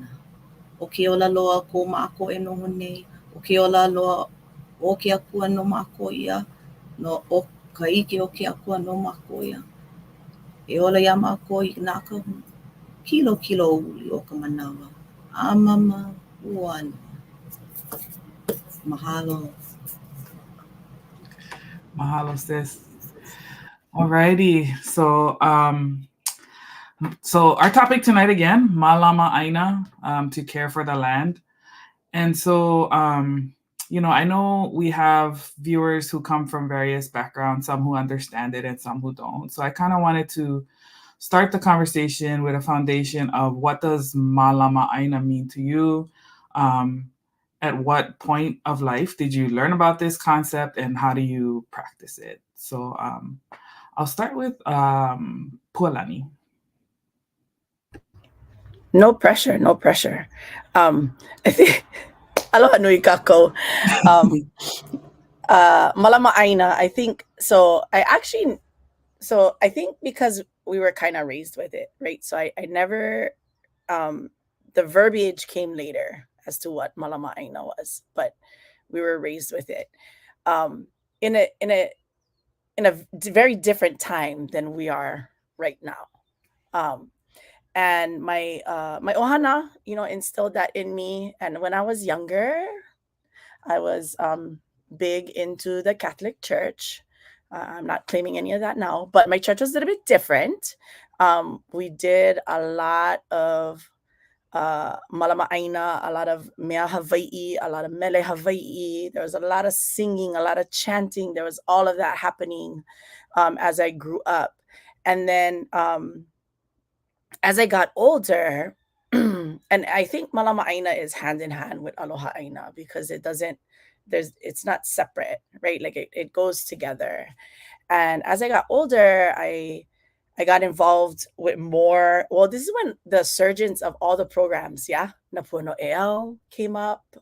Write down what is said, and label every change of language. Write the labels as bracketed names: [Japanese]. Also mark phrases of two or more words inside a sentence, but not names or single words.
[Hawaiian] O ke ola loa ko maako e noho nei, o ke ola loa o ke akua no maako ia, no o ka ike o ke akua no maako ia. E ola ia maako I nā kahuna. Kilo o uli o ka manawa. Amama uana. Mahalo. Mahalo, [English] sis. Alrighty. So our topic tonight again, [Hawaiian] Mālama ʻāina, [English] to care for the land. And so, I know we have viewers who come from various backgrounds, some who understand it and some who don't. So I kind of wanted to start the conversation with a foundation of what does [Hawaiian] Mālama ʻāina [English] mean to you? At what point of life did you learn about this concept, and how do you practice it? So I'll start with Pualani. No pressure. I think [Hawaiian] aloha nui kako. Mālama ʻāina, [English] I think so. I think because we were kind of raised with it, right? So I never, the verbiage came later as to what [Hawaiian] Mālama ʻāina [English] was, but we were raised with it in a very different time than we are right now. And my ohana, instilled that in me. And when I was younger, I was big into the Catholic Church. I'm not claiming any of that now, but my church was a little bit different. We did a lot of [Hawaiian] Mālama ʻāina, [English] a lot of [Hawaiian] mea Hawaii, [English] a lot of [Hawaiian] mele Hawaii. [English] There was a lot of singing, a lot of chanting. There was all of that happening as I grew up. And then as I got older, and I think [Hawaiian] Mālama ʻāina [English] is hand in hand with [Hawaiian] aloha ʻāina [English] because it's not separate, right? Like it goes together. And as I got older, I got involved with more. Well, this is when the surgence of all the programs, Napuano EL came up.